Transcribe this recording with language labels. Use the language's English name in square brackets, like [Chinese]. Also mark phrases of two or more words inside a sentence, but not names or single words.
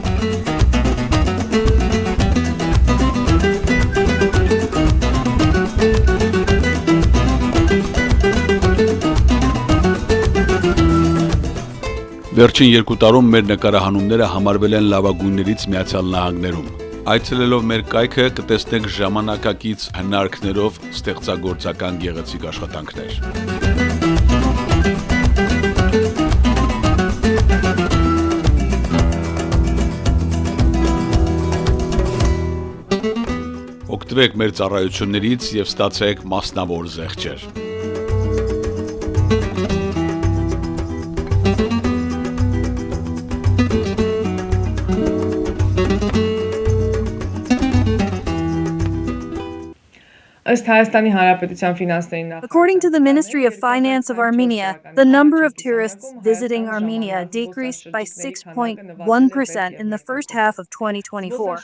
[Armenian] Վերջին 2 տարում մեր նկարահանումները համարվել են լավագույններից Միացյալ Նահանգներում։ Այցելելով մեր կայքը կտեսնեք ժամանակակից հնարքներով ստեղծագործական գեղեցիկ աշխատանքներ։ Օգտվեք մեր ծառայություններից եւ ստացեք մասնավոր զեղչեր։ [English] According to the Ministry of Finance of Armenia, the number of tourists visiting Armenia decreased by 6.1% in the first half of 2024.